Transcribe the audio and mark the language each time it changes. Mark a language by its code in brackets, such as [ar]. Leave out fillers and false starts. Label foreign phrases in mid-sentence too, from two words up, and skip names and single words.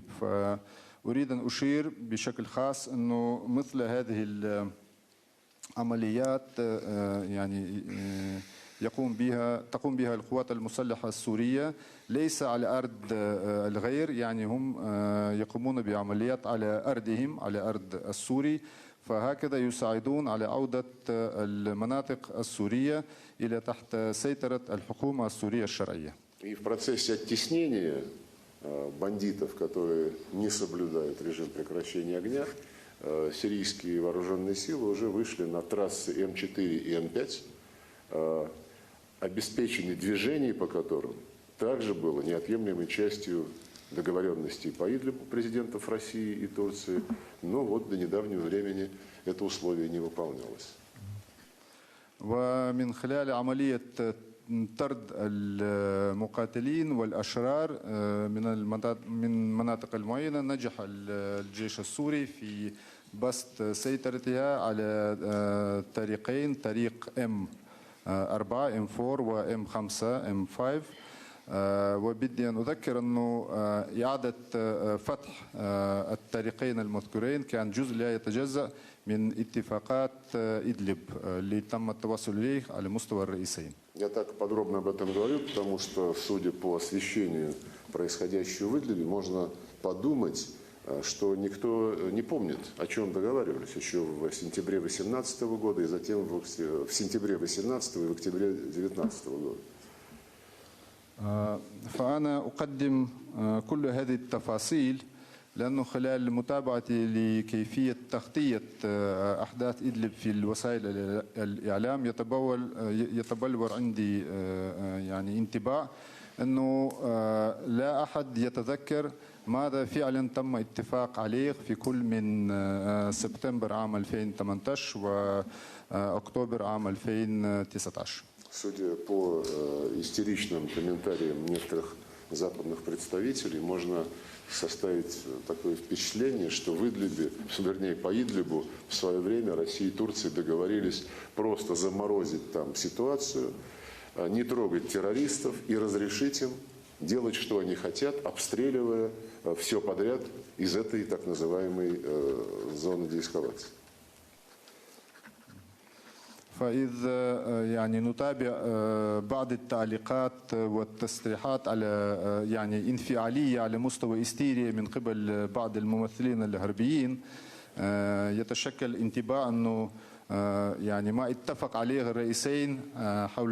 [ar] فأريد أن أشير بشكل خاص أنه مثل هذه العمليات يعني تقوم بها القوات المسلحة السورية ليس على أرض الغير، يعني هم يقومون بعمليات على أرضهم، على أرض السوري، فهكذا يساعدون على عودة المناطق السورية إلى تحت سيطرة الحكومة السورية الشرعية. [ru] И в процессе оттеснения бандитов, которые не соблюдают режим прекращения огня, сирийские вооруженные силы уже вышли на трассы М4 и М5, обеспечение движений по которым также было неотъемлемой частью договоренностей по Идлибу президентов России и Турции, но вот до недавнего времени это условие не выполнялось. [ar] ومن خلال عملية طرد المقاتلين والأشرار من مناطق المعينة نجح الجيش السوري في بسط سيطرتها على طريقين، طريق M4 و M5 M5. وبدي أن أذكر أنه إعادة فتح الطريقين المذكورين كان جزء لا يتجزأ من اتفاقات إدلب اللي تم التوصل إليه على مستوى الرئيسين. [ru] Я так подробно об этом говорю, потому что, судя по освещению происходящего в Идлибе, можно подумать, что никто не помнит, о чем договаривались еще в сентябре 2018 года и затем в сентябре 2018 и в октябре 2019 года. [ar] فأنا أقدم كل هذه التفاصيل لأنه خلال متابعتي لكيفية تغطية أحداث إدلب في الوسائل الإعلام يتبلور عندي يعني انطباع أنه لا أحد يتذكر ماذا فعلا تم اتفاق عليه في كل من سبتمبر عام 2018 وأكتوبر عام 2019. [ru] Судя по истеричным комментариям некоторых западных представителей, можно составить такое впечатление, что в Идлибе, вернее по Идлибу в свое время Россия и Турция договорились просто заморозить там ситуацию, не трогать террористов и разрешить им делать, что они хотят, обстреливая все подряд из этой так называемой зоны деэскалации. [ar] فإذ يعني نتابع بعض التعليقات والتصريحات على يعني انفعالية على مستوى هستيريا من قبل بعض الممثلين الغربيين، يتشكل انطباع أنه يعني ما اتفق عليه الرئيسين حول